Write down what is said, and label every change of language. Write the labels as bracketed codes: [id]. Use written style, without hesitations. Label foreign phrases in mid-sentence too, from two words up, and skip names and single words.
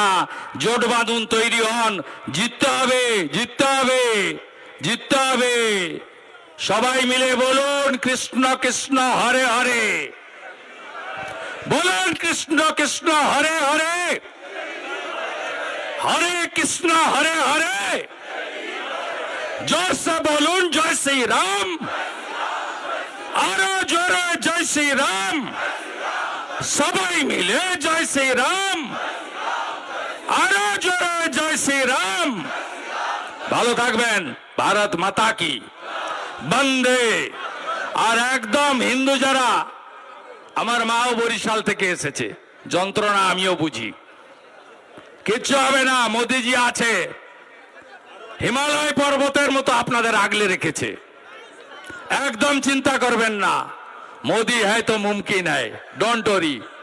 [bn] জোট বাঁধুন, তৈরি হন, জিততে হবে, জিততে হবে, জিততে হবে। সবাই মিলে বলুন কৃষ্ণ কৃষ্ণ হরে হরে, বলুন কৃষ্ণ কৃষ্ণ হরে হরে, হরে কৃষ্ণ হরে হরে। [hi] जोर से बोलूं जय श्री राम, [bn] আরো জোরে [hi] जय श्री राम, [bn] সবাই মিলে [hi] जय श्री राम, [bn] আরো জোরে [hi] जय श्री राम। [bn] ভালো থাকবেন, [hi] भारत माता की वंदे। [bn] আর একদম হিন্দু যারা, আমার মাও বরিশাল থেকে এসেছে, যন্ত্রণা আমিও বুঝি, কিচ্ছু হবে না, মোদিজি আছে, হিমালয় পর্বতের মতো আপনাদের আগলে রেখেছে, একদম চিন্তা করবেন না, [hi] मोदी है तो मुमकिन है, [en] don't worry.